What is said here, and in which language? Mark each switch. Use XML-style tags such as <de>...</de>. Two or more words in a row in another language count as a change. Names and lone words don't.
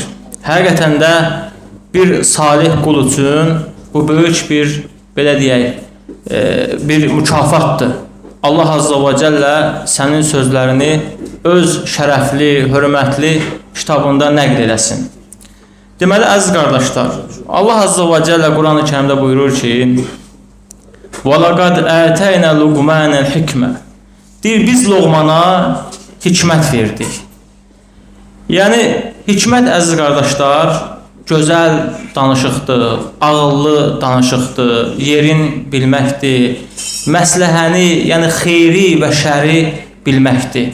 <az>Həqiqətən də bir salih qul üçün bu böyük bir, belə deyək, bir mükafatdır. Allah Azza və Cəllə sənin sözlərini öz şərəfli, hörmətli kitabında nəql eləsin. Deməli, əziz qardaşlar, Allah Azza və Cəllə Quran-ı Kərimdə buyurur ki,</az> <ar>وَلَقَدْ اَتَيْنَا لُقْمَانَ الْحِكْمَةِ</ar> <az>deyir, biz Loğmana hikmət verdik. Yəni, hikmət, əziz qardaşlar, gözəl danışıqdır, ağıllı danışıqdır, yerin bilməkdir, məsləhəni, yəni xeyri və şəri bilməkdir.</az>